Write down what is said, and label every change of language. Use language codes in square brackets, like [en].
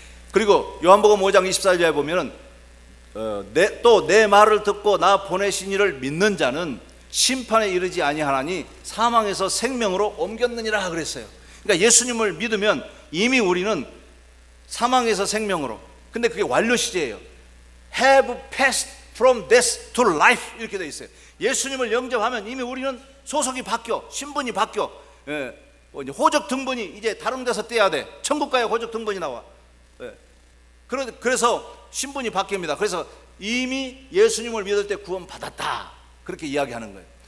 [ko] 그리고 요한복음 5장 24절에 보면은 또 내 말을 듣고 나 보내신 이를 믿는 자는 심판에 이르지 아니하나니 사망에서 생명으로 옮겼느니라 그랬어요. 그러니까 예수님을 믿으면 이미 우리는 사망에서 생명으로, 근데 그게 완료 시제예요. [en] Have passed from death to life, [ko] 이렇게 돼 있어요. 예수님을 영접하면 이미 우리는 소속이 바뀌어, 신분이 바뀌어. 호적 등본이 이제 다른 데서 떼야 돼. 천국 가야 호적 등본이 나와. 그래서 신분이 바뀝니다. 그래서 이미 예수님을 믿을 때 구원 받았다, 그렇게 이야기하는 거예요.